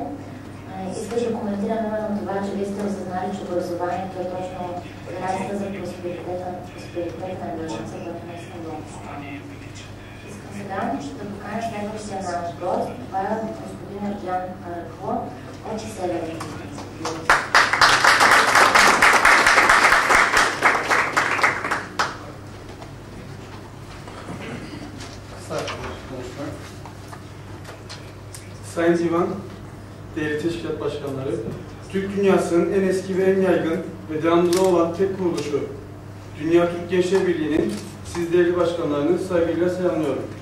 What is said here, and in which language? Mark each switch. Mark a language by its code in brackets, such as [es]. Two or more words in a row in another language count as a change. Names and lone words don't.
[bg] Искаш да коментирам именно това, че вие сте осъзнали, че образованието е точно гаранцията за просперитета на държавата, която не сме много. Искам сега да поканя следващия наш гост. Това е господин Ерджан Аракло от Северни. [tr] Sayın Divan, değerli teşkilat başkanları, Türk dünyasının en eski ve en yaygın ve devamlılığı olan tek kuruluşu Dünya Türk Gençler Birliği'nin siz değerli başkanlarını saygıyla selamlıyorum.